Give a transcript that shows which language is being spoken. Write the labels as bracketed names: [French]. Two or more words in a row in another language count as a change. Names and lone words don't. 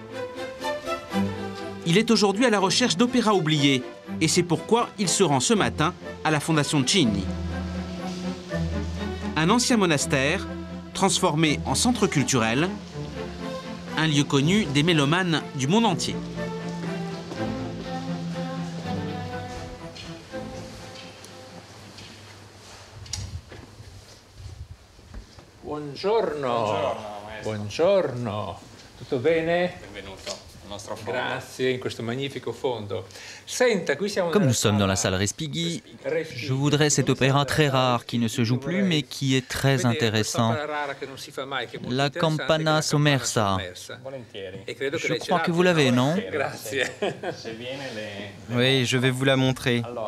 [French] Il est aujourd'hui à la recherche d'opéras oubliés, et c'est pourquoi il se rend ce matin à la Fondation Cini. Un ancien monastère, transformé en centre culturel, un lieu connu des mélomanes du monde entier. [Italian] Buongiorno. Buongiorno. Tutto bene? Benvenuto. Grazie, in questo magnifico fondo. Senta, qui siamo [French] Comme nous sommes dans la salle Respighi, je voudrais cet opéra très rare qui ne se joue plus mais qui est très intéressant. La Campana Sommersa. Je crois que vous l'avez, non? Oui, je vais vous la montrer.